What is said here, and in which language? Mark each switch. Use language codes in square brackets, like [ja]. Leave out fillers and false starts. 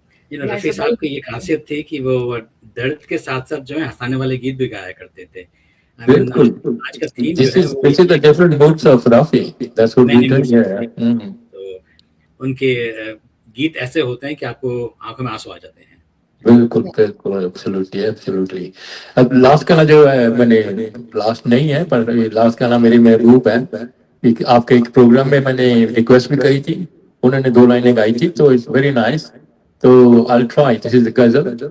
[hi] रफी साहब की ये खासियत थी कि वो दर्द के साथ साथ जो है हंसाने वाले गीत भी गाया करते थे बिल्कुल आज का theme [en] this is the different moods of Rafi that's what we do here [hi] तो उनके गीत ऐसे होते हैं कि आपको आंखों में आंसू आ जाते हैं बिल्कुल बिल्कुल एब्सोल्युटली अब लास्ट गाना जो है मैंने लास्ट नहीं है पर लास्ट गाना मेरी महबूब है आपके एक प्रोग्राम में मैंने रिक्वेस्ट भी कही थी उन्होंने 2 लाइनें गाई थी तो [en] it's very nice [hi] तो [en] I try this is the ghazal